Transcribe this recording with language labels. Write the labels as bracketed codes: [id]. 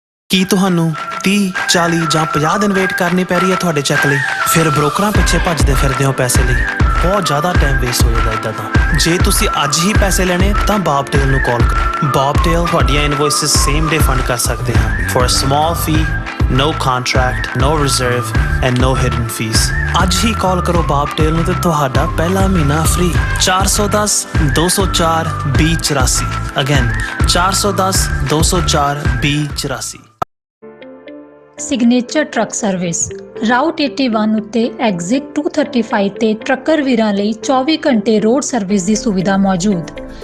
[pa] ਕੀ ਤੁਹਾਨੂੰ 30, 40 ਜਾਂ 50 ਦਿਨ ਵੇਟ ਕਰਨੀ ਪੈ ਰਹੀ ਹੈ ਤੁਹਾਡੇ ਚੈੱਕ ਲਈ? ਫਿਰ ਬ੍ਰੋਕਰਾਂ ਪਿੱਛੇ ਭੱਜਦੇ ਫਿਰਦੇ ਹੋ ਪੈਸੇ ਲਈ, ਬਹੁਤ ਜ਼ਿਆਦਾ ਟਾਈਮ ਵੇਸਟ ਹੋ ਜਾਂਦਾ ਇੱਦਾਂ ਤਾਂ। ਜੇ ਤੁਸੀਂ ਅੱਜ ਹੀ ਪੈਸੇ ਲੈਣੇ ਤਾਂ ਬੌਬਟੇਲ ਨੂੰ ਕਾਲ ਕਰੋ। ਬੌਬਟੇਲ ਤੁਹਾਡੀਆਂ ਇਨਵੋਇਸਿਸ ਸੇਮ ਡੇ ਫੰਡ ਕਰ ਸਕਦੇ ਹਨ [en] For a small fee No contract, no reserve, and no hidden fees. [pa] ਅੱਜ ਹੀ ਕਾਲ ਕਰੋ ਬਾਬਟੇਲ ਨੂੰ ਤੇ ਤੁਹਾਡਾ ਪਹਿਲਾ ਮਹੀਨਾ free. 410 204 2084 again 410 204 2084। Signature truck service route 81 ਉੱਤੇ ਐਗਜ਼ਿਟ 235 ਤੇ ਟਰੱਕਰ ਵੀਰਾਂ ਲਈ 24 ਘੰਟੇ ਰੋਡ ਸਰਵਿਸ ਦੀ ਸੁਵਿਧਾ ਮੌਜੂਦ।